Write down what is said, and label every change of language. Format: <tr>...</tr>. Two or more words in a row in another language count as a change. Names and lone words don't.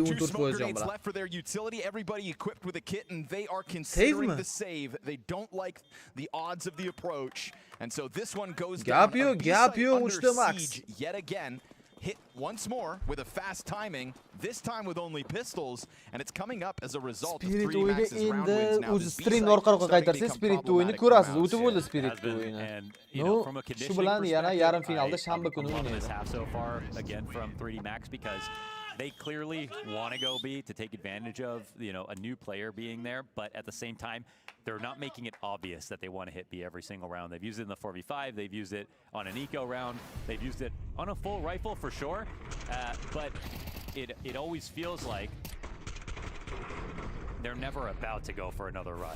<en>two smoke grenades left for their utility. Everybody equipped with a kit, and they are considering the save. They don't like the odds of the approach. And so this one goes down.</en> <uz>Gap yo,</uz> <en>Under siege yet again. Hit once more with a fast timing, this time with only pistols, and it's coming up as a result of 3 Max's round wins now.</en> <uz>O'zi Strim orqaroqqa qaytarsa Spirit o'yini ko'rasiz. O'tib bo'ldi Spirit o'yini. No, shu bilan yana yarim finalda shanba kuni o'ynaydi.</uz> <en>So far again from 3D Max because they clearly want to go B to take advantage of, a new player being there, but at the same time, they're not making it obvious that they want to hit B every single round. They've used it in the 4v5, they've used it on an eco round, they've used it on a full rifle for sure, but it always feels like they're never about to go for another rush.</en>